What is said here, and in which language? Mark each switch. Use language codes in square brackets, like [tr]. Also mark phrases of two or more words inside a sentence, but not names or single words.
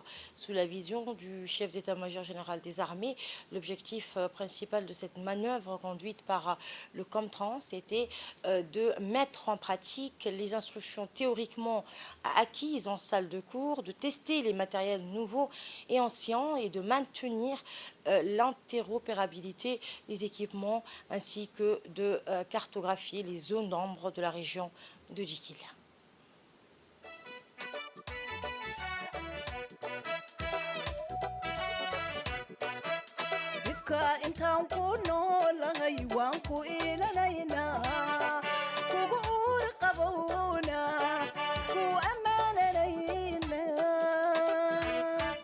[fr] Sous la vision du chef d'état-major général des armées, l'objectif principal de cette manœuvre conduite par le Comtrans était de mettre en pratique les instructions théoriquement acquises en salle de cours, de tester les matériels nouveaux et anciens et de maintenir l'interopérabilité des équipements ainsi que de cartographier les zones d'ombre de la région de Dikil. [so] intaan ku noolahay waan ku ilanaynaa kugu uur qabowna ku ammaananaynaa